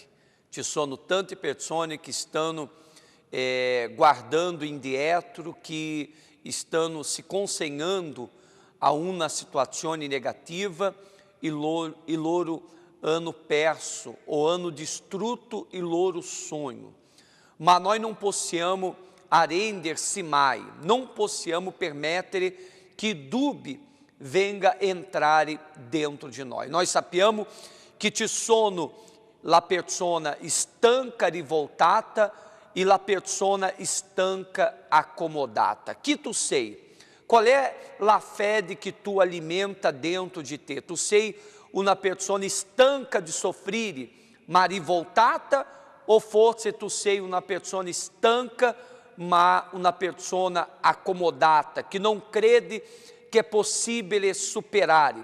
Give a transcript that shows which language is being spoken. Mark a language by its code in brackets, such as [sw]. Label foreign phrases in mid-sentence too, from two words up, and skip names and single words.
[it] Ci sono tante persone che stanno guardando indietro, que stanno se consegnando a uma situazione negativa e loro hanno perso, o hanno distrutto il loro sonho. Ma noi non possiamo arrender-se mai, não possiamo permettere che dubbi venga entrare dentro [pt] de nós. [it] Nós sappiamo che ci sono la persona stanca, rivoltata e la persona stanca, accomodata. Chi tu sei? Qual è la fede che tu alimenta dentro de te? Tu sei una persona stanca di soffrire, ma rivoltata, ou forse tu sei una persona stanca, ma una persona accomodata, che non crede che è possibile superare.